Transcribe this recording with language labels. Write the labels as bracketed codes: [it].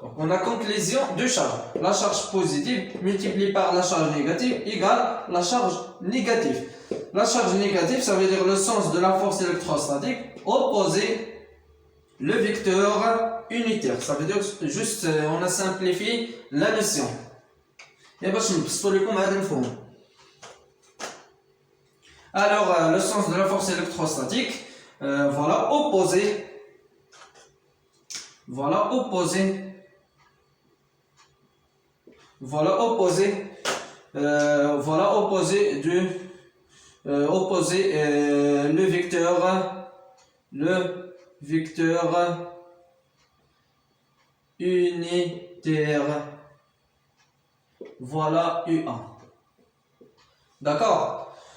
[fr] Donc on a conclusion de charge. La charge positive multipliée par la charge négative égale la charge négative. La charge négative, ça veut dire le sens de la force électrostatique opposé le vecteur unitaire. Ça veut dire juste, on a simplifié la notion. [ar] Et باش نبسطوا لكم هذا المفهوم. [fr] Alors, le sens de la force électrostatique, voilà, opposé le vecteur unitaire, voilà UA. D'accord?